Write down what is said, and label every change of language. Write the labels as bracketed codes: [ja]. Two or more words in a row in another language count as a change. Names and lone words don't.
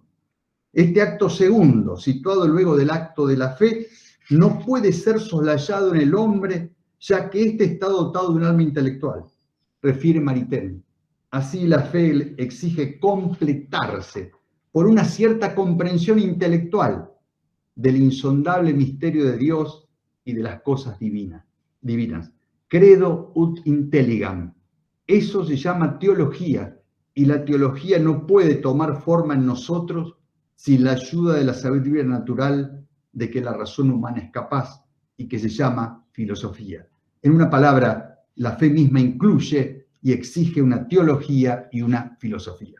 [es] Este acto segundo, situado luego del acto de la fe, no puede ser soslayado en el hombre, ya que éste está dotado de un alma intelectual, refiere Maritain. Así la fe exige completarse por una cierta comprensión intelectual del insondable misterio de Dios y de las cosas divinas. [la] Credo ut intelligam. [es] Eso se llama teología, y la teología no puede tomar forma en nosotros sin la ayuda de la sabiduría natural de que la razón humana es capaz y que se llama filosofía. En una palabra, la fe misma incluye y exige una teología y una filosofía.